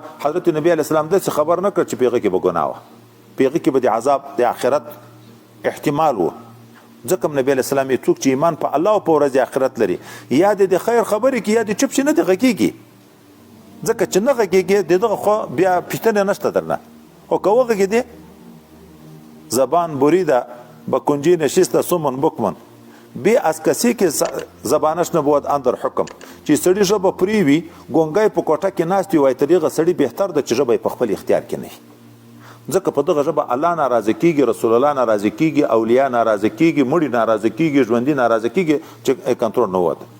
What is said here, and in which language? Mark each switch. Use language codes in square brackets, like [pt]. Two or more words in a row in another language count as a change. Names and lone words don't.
[ps] حضرت نبی علیه السلام داسې خبر نه کړ چې په هغې کې به ګناه وه، په هغې کې به د عذاب د آخرت احتمال و. ځکه نبی علیه السلام یې څوک چې ایمان په الله او په ورځ آخرت لري یا د خیر خبرې کې یا د چپ شي نه د غږېږي، ځکه چې نه غږېږي د دغه خو بیا پوښتنه نشته درنه. خو که وغږېدې [fa] زبان بریده به کنجی نشسته سمن بکمن بی از کسی که زبانش نبود اندر حکم. [ps] چې سړي ژبه پرې وي ګونګی په کوټه کې ناست وي وایي تر هغه سړي بهتر ده چې ژبه یې په خپل اختیار کې نه وي، ځکه په دغه ژبه الله ناراضه کېږي، رسول الله ناراضه کېږي، اولیا ناراضه کېږي، مړي ناراضه کېږي، ژوندي ناراضه کېږي چې کنټرول نه وته.